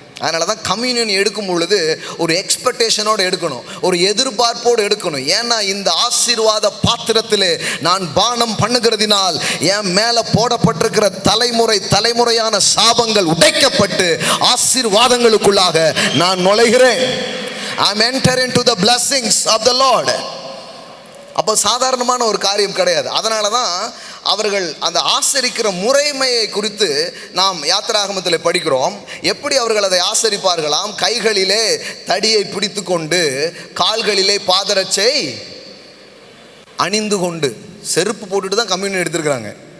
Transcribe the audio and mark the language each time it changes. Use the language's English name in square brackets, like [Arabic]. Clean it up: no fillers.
[Tamil] அதனால தான் கம்யூனியன் எடுக்கும் பொழுது ஒரு எக்ஸ்பெக்டேஷனோடு எடுக்கணும், ஒரு எதிர்பார்ப்போடு எடுக்கணும். ஏன்னா இந்த ஆசீர்வாத பாத்திரத்திலே நான் பானம் பண்ணுகிறதினால் என் மேலே போடப்பட்டிருக்கிற தலைமுறையான சாபங்கள் உடைக்கப்பட்டு ஆசீர்வாதங்களுக்குள்ளாக நான் நுழைகிறேன். [English] I'm entering into the blessings of the Lord. [Tamil] அப்போ சாதாரணமான ஒரு காரியம் கிடையாது. அதனால தான் அவர்கள் அந்த ஆசரிக்கிற முறைமையை குறித்து நாம் யாத்திராகமத்தில் படிக்கிறோம். எப்படி அவர்கள் அதை ஆசரிப்பார்களாம்? கைகளிலே தடியை பிடித்து கொண்டு, கால்களிலே பாதரட்சை அணிந்து கொண்டு, செருப்பு போட்டுட்டு தான் கம்யூனியன் எடுத்திருக்கிறாங்க.